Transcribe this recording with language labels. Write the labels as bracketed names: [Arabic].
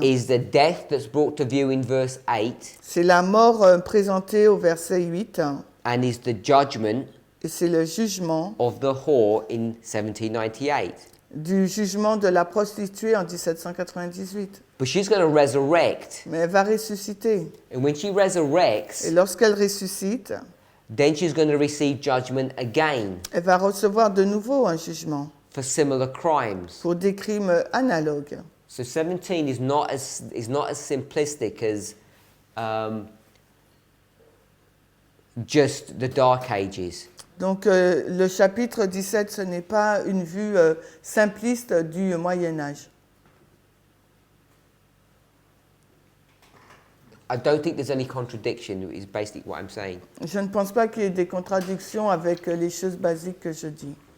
[English] is the death that's brought to view in verse 8 [French] c'est la mort présentée au verset 8 [English] and is the judgment [French] et c'est le jugement [English] of the whore in 1798. [French] du jugement de la prostituée en 1798. [English] But she's going to resurrect. [French] Mais elle va ressusciter. [English] And when she resurrects, [French] Et lorsqu'elle ressuscite, [English] then she's going to receive judgment again [French] elle va recevoir de nouveau un jugement [English] for similar crimes. [French] pour des crimes analogues. [English] So 17 is not as simplistic as just the Dark Ages. [French] Donc le chapitre 17, ce n'est pas une vue simpliste du Moyen-Âge. [English] I don't think there's any contradiction, is basically what I'm saying. [French] Je ne pense pas qu'il y ait des contradictions avec les choses basiques que je dis.